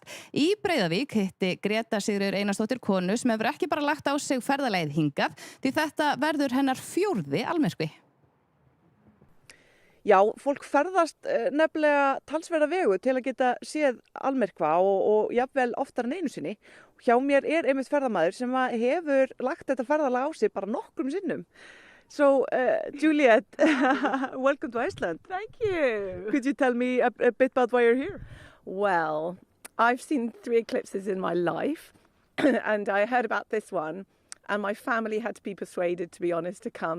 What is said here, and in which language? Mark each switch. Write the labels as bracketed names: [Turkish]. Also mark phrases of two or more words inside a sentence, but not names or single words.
[Icelandic] Í Breiðavík hitti Greta Sigríður Einarsdóttir konu sem hefur ekki bara lagt á sig ferðalagið hingað því þetta verður hennar 4. almyrkvi. Já, fólk ferðast nefnilega talsverða vegu til að geta séð almyrkva og jafnvel oftar en einu sinni. Hjá mér er einmitt ferðamaður sem hefur lagt þetta ferðalag á sig bara nokkrum sinnum. [English] So, Juliet, welcome to Iceland. Thank you. Could you tell me a bit about why you're here? Well, I've seen 3 eclipses in my life, and I heard about this one, and my family had to be persuaded, to be honest, to come.